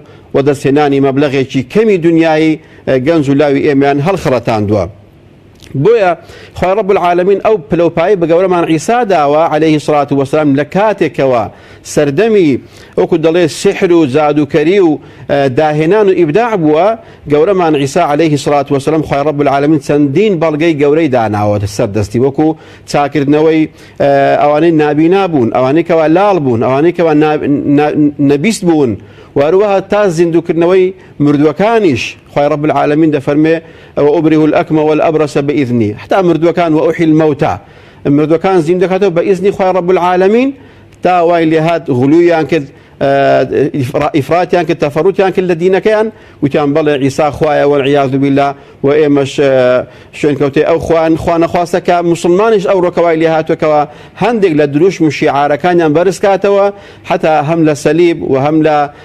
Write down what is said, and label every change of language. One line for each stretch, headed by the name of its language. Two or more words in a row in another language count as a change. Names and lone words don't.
Central Kurdish: وەدەستێنانی مەبلەغێکی کەمی دنیایی گەنج و لاوی ئێمەیان هەڵخەڵەتاندووە بۆیە خوای
Arabic: رب العالمین
Central Kurdish: ئەو پلەپایی بە گەورەمان عیسا داوە
Arabic: عەلەیهی سڵات وەسەلام
Central Kurdish: لە کاتێکەوە سەردەمی وەکو دەڵێ سحر و جادوکەری و داهێنان و ئیبداع بووە گەورەمان عیسا عەلەیهی سڵات وەسەلام خوای
Arabic: رب العالمین
Central Kurdish: چەندین بەڵگەی گەورەی داناوە سەردەستی وەکو چاکردنەوەی ئەوانەی نابینا بوون ئەوانەی کەوا لاڵ بوون ئەوانەی کەوا نەبیست بوون وهروها تا زیندوکردنەوەی مردووەکانیش خوای
Arabic: رب العالمین
Central Kurdish: دەفەرمێ
Arabic: وأبرئ الأكمه والأبرص بإذني
Central Kurdish: حتى مردووەکان
Arabic: وأحيي الموتى
Central Kurdish: مردووەکان زیند دەکاتەوە بە ئیزنی خوای
Arabic: رب العالمین
Central Kurdish: تا وای لێ هات غلوویان کرد ئیفراتیان کرد تەفەڕوتیان کرد لە دینەکەیان وتیان بەڵێ عیسا خوایە
Arabic: والعیاذ بالله
Central Kurdish: و ئێمەش شوێنکەوتەی ئەو خوا نەخواستە کە مسلمانیش ئەو ڕۆکەوای لێ هاتووەکەوە هەندێک لە دروشم و شیعارەکانیان بەرز کاتەوە حتا هەم لە سەلیب و هەم لە